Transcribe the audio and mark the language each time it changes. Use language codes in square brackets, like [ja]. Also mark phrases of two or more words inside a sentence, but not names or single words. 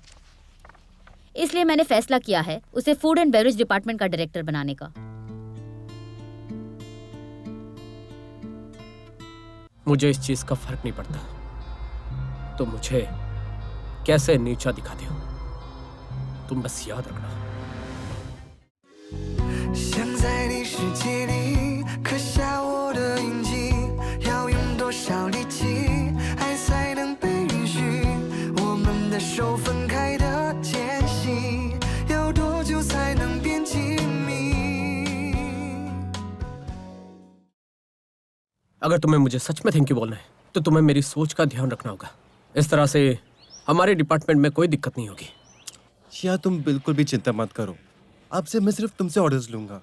[hi] इसलिए मैंने फैसला किया है उसे [en] food and beverage department [hi] का डायरेक्टर बनाने का। मुझे इस चीज का फर्क नहीं पड़ता तो मुझे कैसे नीचा दिखाते हो। तुम बस याद रखना। [zh] 想在你世界里刻下我的印记，要用多少力气，爱才能被允许？我们的手分开的间隙，要多久才能变亲密？ [hi] अगर तुम्हें मुझे सच में [en] thank you [hi] बोलना है तो तुम्हें मेरी सोच का ध्यान रखना होगा। इस तरह से हमारे डिपार्टमेंट में कोई दिक्कत नहीं होगी। शिया तुम बिल्कुल भी चिंता मत करो। अब से मैं सिर्फ तुमसे ऑर्डर्स लूंगा।